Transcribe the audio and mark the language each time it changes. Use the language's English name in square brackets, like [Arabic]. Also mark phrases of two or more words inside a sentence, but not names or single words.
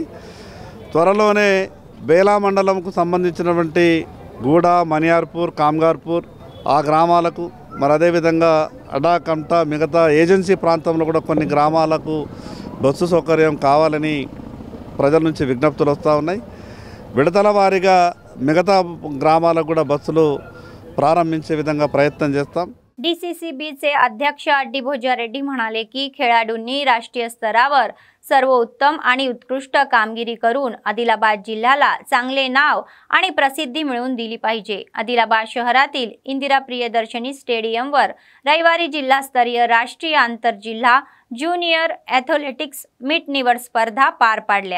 [Telugu] త్వరలోనే బేలా మండలంకు సంబంధించినటువంటి గూడ, మనియార్పూర్, కామ్గార్పూర్ ఆ గ్రామాలకు, మరి అదేవిధంగా అడాకంట మిగతా ఏజెన్సీ ప్రాంతంలో కూడా కొన్ని గ్రామాలకు బస్సు సౌకర్యం కావాలని ప్రజల నుంచి విజ్ఞప్తులు వస్తూ ఉన్నాయి। విడతల వారీగా మిగతా గ్రామాలకు కూడా బస్సులు ప్రారంభించే విధంగా ప్రయత్నం చేస్తాం। [Marathi] DCCBचे अध्यक्ष अड्डी भोजारेड्डी म्हणाले की खेळाडूंनी राष्ट्रीय स्तरावर सर्वोत्तम आणि उत्कृष्ट कामगिरी करून आदिलाबाद जिल्ह्याला चांगले नाव आणि प्रसिद्धी मिळवून दिली पाहिजे। आदिलाबाद शहरातील इंदिरा प्रियदर्शनी स्टेडियमवर रविवारी जिल्हास्तरीय राष्ट्रीय आंतरजिल्हा [English] junior athletics meet [Marathi] निवड स्पर्धा पार पाडल्या।